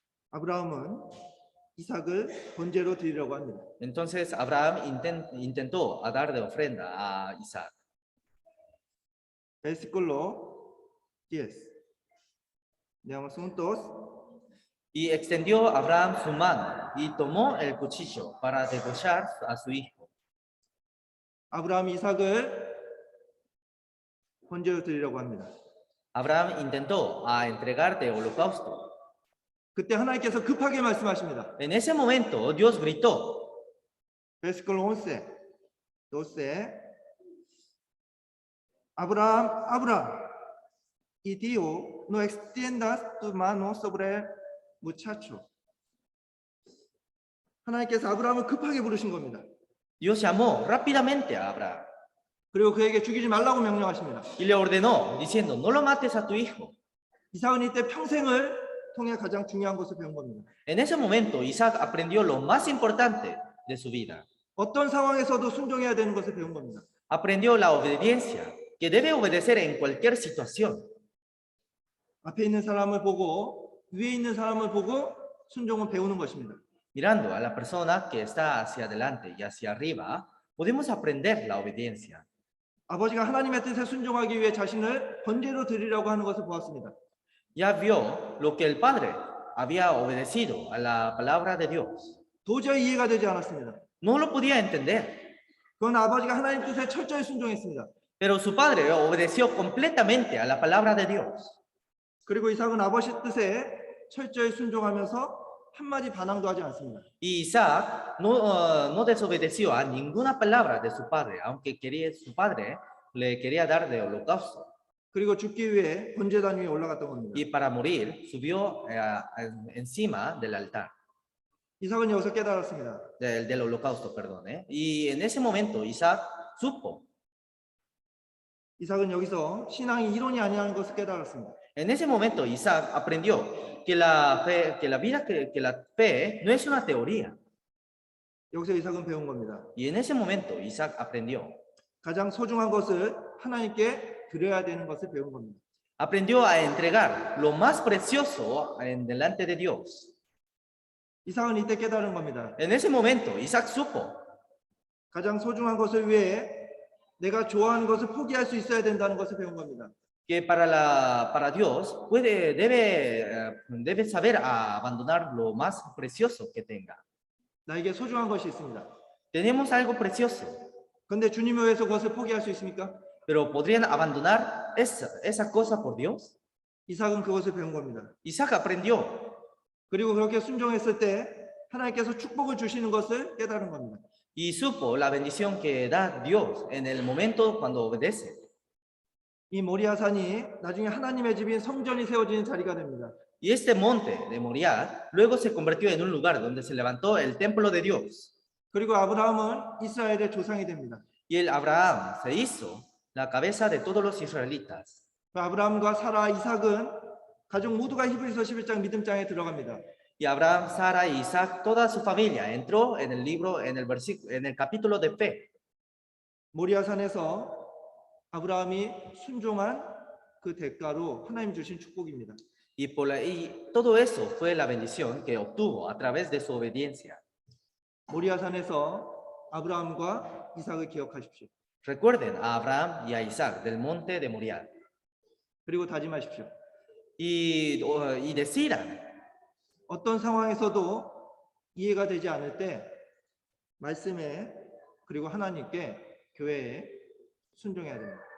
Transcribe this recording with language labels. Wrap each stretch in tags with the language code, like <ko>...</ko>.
<ko>아브라함은 이삭을 번제로 드리려고 합니다.</ko> <es>Entonces Abraham intentó dar de ofrenda a Isaac. Versículo 10. Leamos juntos. Y extendió Abraham su mano y tomó el cuchillo para degollar a su hijo.</es> <ko>아브라함이 이삭을 번제로 드리려고 합니다.</ko> <es>Abraham intentó entregar de holocausto.</es> <ko>그때 하나님께서 급하게 말씀하십니다.</ko> <es>En ese momento Dios gritó. Versículo 11. 12. Abraham, Abraham, y dijo, no extiendas tu mano sobre el muchacho.</es> <ko>하나님께서 아브라함을 급하게 부르신 겁니다.</ko> <es>Dios llamó rápidamente a Abraham</es> <ko>그리고 그에게 죽이지 말라고 명령하십니다.</ko> <es>y le ordenó diciendo, no lo mates a tu hijo.</es> <ko>이삭은 이때 평생을 통해 가장 중요한 것을 배운 겁니다.</ko> <es>En ese momento, Isaac aprendió lo más importante de su vida.</es> <ko>어떤 상황에서도 순종해야 되는 것을 배운 겁니다.</ko> <es>Aprendió la obediencia, que debe obedecer en cualquier situación.</es> <ko>앞에 있는 사람을 보고 위에 있는 사람을 보고 순종은 배우는 것입니다.</ko> <es>Mirando a la persona que está hacia adelante y hacia arriba, podemos aprender la obediencia.</es> <ko>아버지가 하나님의 뜻에 순종하기 위해 자신을 번제로 드리라고 하는 것을 보았습니다.</ko> <es>Ya vio lo que el padre había obedecido a la palabra de Dios.</es> <ko>도저히 이해가 되지 않았습니다.</ko> <es>No lo podía entender,</es> <ko>그건 아버지가 하나님 뜻에 철저히 순종했습니다.</ko> <es>pero su padre obedeció completamente a la palabra de Dios.</es> <ko>그리고 이삭은 아버지 뜻에 철저히 순종하면서 한마디 반항도 하지 않습니다.</ko> <es>Y Isaac no desobedeció a ninguna palabra de su padre, aunque su padre le quería dar de holocausto.</es> <ko>그리고 죽기 위해 번제단 위에 올라갔던 겁니다.</ko> <es>Y para morir subió encima del altar,</es> <ko>이삭은 여기서 깨달았습니다.</ko> <es>del holocausto, perdón. Y en ese momento Isaac supo.</es> <ko>이삭은 여기서 신앙이 이론이 아니라는 것을 깨달았습니다.</ko> <es>En ese momento Isaac aprendió que la fe no es una teoría.</es> <ko>여기서 이삭은 배운 겁니다.</ko> <es>Y en ese momento Isaac aprendió.</es> <ko>가장 소중한 것을 하나님께 드려야 되는 것을 배운 겁니다.</ko> <es>Aprendió a entregar lo más precioso delante de Dios.</es> <ko>이삭은 이때 깨달은 겁니다.</ko> <es>En ese momento Isaac supo</es> <ko>가장 소중한 것을 위해 내가 좋아하는 것을 포기할 수 있어야 된다는 것을 배운 겁니다.</ko> <es>que para Dios debe saber abandonar lo más precioso que tenga.</es> <ko>나에게 소중한 것이 있습니다.</ko> <es>Tenemos algo precioso,</es> <ko>그런데 주님을 위해서 그것을 포기할 수 있습니까?</ko> <es>pero ¿podrían abandonar esa cosa por Dios?</es> <ko>이삭은 그것을 배운 겁니다.</ko> <es>Isaac aprendió.</es> <ko>그리고 그렇게 순종했을 때 하나님께서 축복을 주시는 것을 깨달은 겁니다.</ko> <es>Y supo la bendición que da Dios en el momento cuando obedece.</es> <ko>이 모리아산이 나중에 하나님의 집인 성전이 세워지는 자리가 됩니다.</ko> <es>Y este monte de Moriah luego se convirtió en un lugar donde se levantó el templo de Dios.</es> <ko>그리고 아브라함은 이스라엘의 조상이 됩니다.</ko> <es>Y el Abraham se hizo la cabeza de todos los israelitas.</es> <ko>아브라함과 사라, 이삭은 가족 모두가 히브리서 11장 믿음장에 들어갑니다.</ko> <es>Y Abraham, Sara y Isaac, toda su familia entró en el libro, en el capítulo de fe.</es> <ko>모리아산에서 아브라함이 순종한 그 대가로 하나님 주신 축복입니다.</ko> <es>Y todo eso fue la bendición que obtuvo a través de su obediencia.</es> <ko>모리아산에서 아브라함과 이삭을 기억하십시오.</ko> <es>Recuerden a Abraham y a Isaac del monte de Moriah.</es> <ko>그리고 다짐하십시오.</ko> <es>Y decidan.</es> <ko>어떤 상황에서도 이해가 되지 않을 때 말씀에 그리고 하나님께 교회에 순종해야 됩니다.</ko>